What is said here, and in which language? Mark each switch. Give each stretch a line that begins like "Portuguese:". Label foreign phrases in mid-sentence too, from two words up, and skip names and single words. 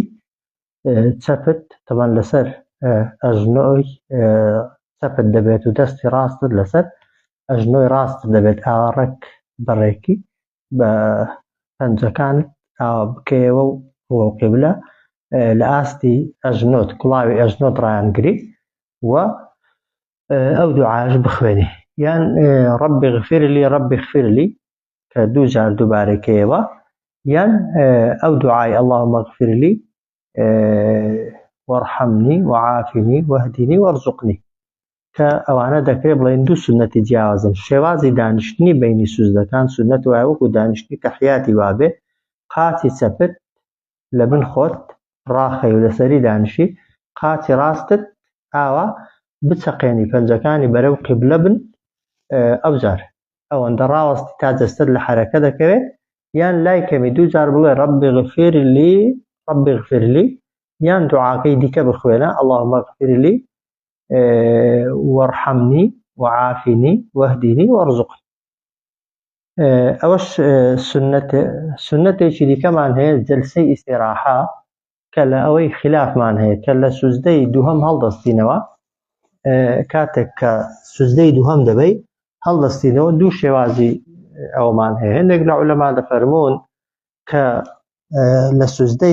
Central Kurdish: چەپت طبعا لەسەر ئەژنۆی چەپت دەبێت و دەستی ڕاستت لەسەر ئەژنۆی ڕاستت دەبێت ئاوەڕێک بەڕێکی بە پەنجەکانت ئاوا بکەیەوە و ڕوە و قیبلە لە ئاستی ئەژنۆت کوڵاوی ئەژنۆت ڕایانگری و ئەو دوعاش بخوێنی یان
Arabic: ربي اغفر لي ربي اغفر لي
Central Kurdish: کە دوو جار دووبارەکەیەوە یان ئەو دوعای
Arabic: اللهم اغفر لي وارحمني وعافني واهدني وارزقني
Central Kurdish: کە ئەوانە دەکرێت بڵێن دوو سنەتی جیاوازن. شێوازی دانیشتنی بینی سوزدەکان سنەت وایە وەکو دانیشتنی تەحیاتی وابێ قاچی چەپت لە بن خۆت ڕاخەی و لەسەری دانیشی قاچی ڕاستت ئاوا بچەقێنی پەنجەکانی بەرەو قیبلە بن ئەو جار ئەوەندە ڕاوەستی تا جەستەت لە حرەکە دەکەوێت یان لای کەمی دوو جار بڵێ
Arabic: ربي اغفر لي ربي اغفر لي
Central Kurdish: یان دوعاکەی دیکە بخوێنە
Arabic: اللهم اغفر لي وارحمني وعافني واهدني وارزقني.
Central Kurdish: ئەوەش سنەتێکی دیکەمان هەیە جەلسەی ئیستیراحە کە لە ئەوەی خلافمان هەیە کە لە سوزدەی دووهەم هەڵدەستینەوە کاتێک کە سوزدەی دووهەم دەبەی هەڵدەستینەوە دوو شێوازی ئەومان هەیە هەندێک لە عولەما دەفەرمون کە لە سوزدەی